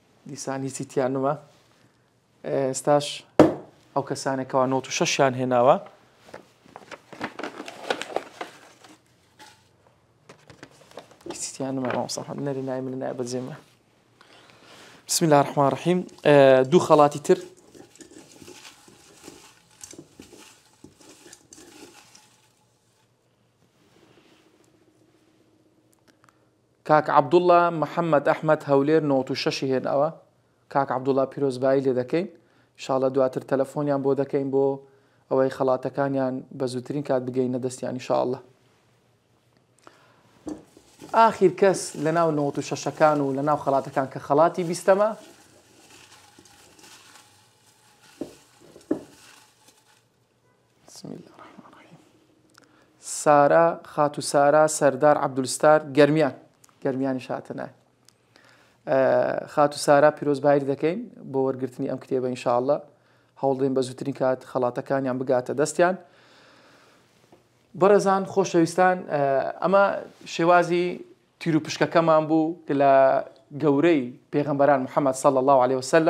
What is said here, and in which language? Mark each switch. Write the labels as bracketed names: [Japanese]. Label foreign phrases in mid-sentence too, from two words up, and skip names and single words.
[Central Kurdish] دیسان هیچی تیان نومە ئێستاش ئەو کەسانێکەوە 96 هێناوە هیچیان نومە مامۆستا نەری نای من نایە بەجێمە. [Arabic] بسم الله الرحمن الرحیم. [Central Kurdish] دوو خەڵاتی تر کاک عەبدوڵڵا محەممەد ئەحمەد هەولێر 96 هێناوە. کاک عەبدوڵڵا پیرۆزبایی لێ دەکەین ئینشاڵڵا دواتر تەلەفۆنیان بۆ دەکەین بۆ ئەوەی خەڵاتەکانیان بە زووترین کات بگەینە دەستیان ئینشاءڵڵا. ئاخیر کەس لە ناو 96ەکان و لە ناو خەڵاتەکان کە خەڵاتی 20ەمە [Arabic] بسم الله الرحمن الرحیم. [Central Kurdish] سارا خاتو سارا سەردار عەبدولستار گەرمیانی شاتەنای. خاتو سارا پیرۆزبایی دەکەین بۆ وەرگرتنی ئەم کتێبە ئینشاءڵڵا هەوڵ دەین بە زووترین کات خەڵاتەکانیان بگاتە دەستیان. بەڕێزان خۆشەویستان ئەمە شێوازی تیر و پشکەکەمان بوو لە گەورەی پێغەمبەران محەممەد [Arabic] صلی الله عليه وسلم.